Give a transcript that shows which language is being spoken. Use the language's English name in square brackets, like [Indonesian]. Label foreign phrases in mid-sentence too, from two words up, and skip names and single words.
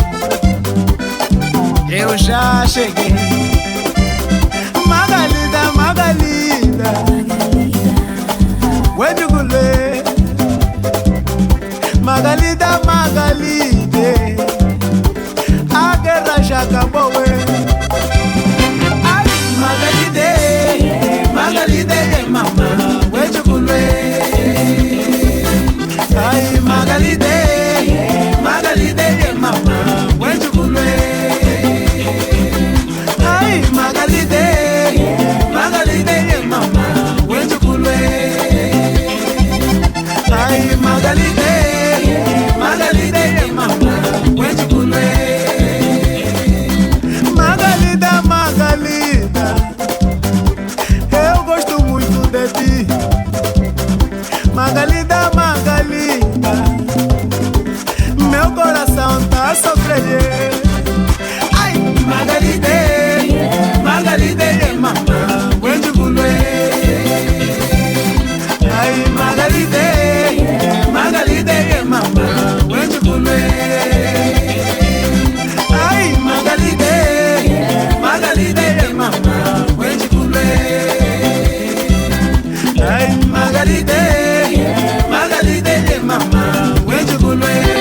[Portuguese] Eu já cheguei, Magalida, Magalida, Wedugule, Magalida, Magalida, a guerra já acabou, ai, Magalida, Magalida, [Makhuwa] mamã, Wedugule, [Portuguese] ai, Magalida, Magalida, [Makhuwa] mamã, Wedugule. Magalide, Magalide, mama, wende kulwe. Ai, Magalide, Magalide, mama, wende kulwe. [Portuguese] Magalida, Magalida, eu gosto muito de ti. Magalida, Magalida, meu coração tá sofrendo. [Makhuwa] Ai, Magalide, Magalide, mama, wende kulwe. Ai, Magalide, Magalide, mama, wende kulwe. Ai, Magalide, Magalide, mama, wende kulwe. Ai, Magalide, Magalide, mama, wende kulwe.